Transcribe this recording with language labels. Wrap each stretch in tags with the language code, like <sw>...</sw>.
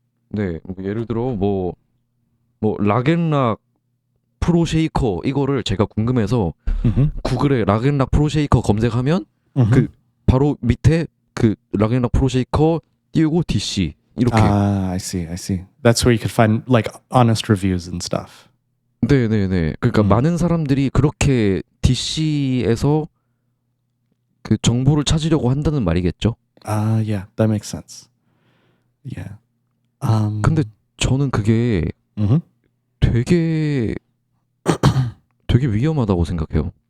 <ko>네, 뭐 예를 들어 뭐 락앤락 프로쉐이커 이거를 제가 궁금해서 Mm-hmm. 구글에 락앤락 프로쉐이커 검색하면 Mm-hmm. 그 바로 밑에 그 락앤락 프로쉐이커 띄우고 DC 이렇게.</ko> <en>I see, I see. That's where you could find like honest reviews and stuff.</en> <ko>네네네. 그러니까 많은 사람들이 그렇게 DC에서 그 정보를 찾으려고 한다는 말이겠죠.</ko> <en>Yeah, that makes sense. Yeah.</en> <ko>근데 저는 그게 Mm-hmm. 되게 되게 위험하다고 생각해요.</ko>